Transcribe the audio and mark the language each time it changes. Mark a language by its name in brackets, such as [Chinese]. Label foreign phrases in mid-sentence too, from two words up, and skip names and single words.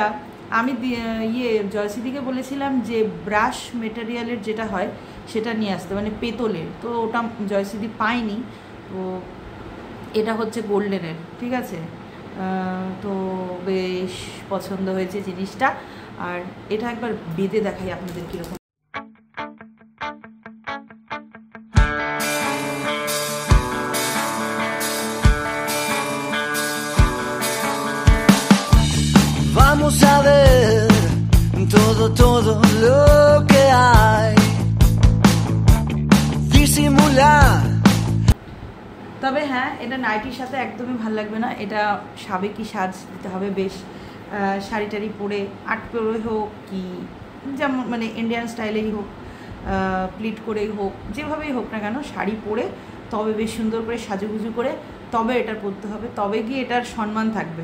[Bangla] আমি জয়শ্রীদিকে বলেছিলাম যে ব্রাশ মেটেরিয়ালের যেটা হয় সেটা নিয়ে আসতে, মানে পেতলের, তো ওটা জয়শ্রীদি পায়নি। তো এটা হচ্ছে গোল্ডেনের, ঠিক আছে। তো বেশ পছন্দ হয়েছে জিনিসটা। আর এটা একবার বেঁধে দেখাই আপনাদের কীরকম। [Spanish] Vamos a ver todo lo que hay. Disimular. [Bangla] তবে হ্যাঁ, এটা নাইটির সাথে একদমই ভালো লাগবে না, এটা সাবেকি সাজ দিতে হবে বেশ। শাড়ি টাড়ি পরে আট পরে হোক, কি যেমন মানে ইন্ডিয়ান স্টাইলেই হোক, প্লিট করেই হোক, যেভাবেই হোক না কেন, শাড়ি পরে তবে বেশ সুন্দর করে সাজুগুজু করে তবে এটা পরতে হবে, তবে গিয়ে এটার সম্মান থাকবে।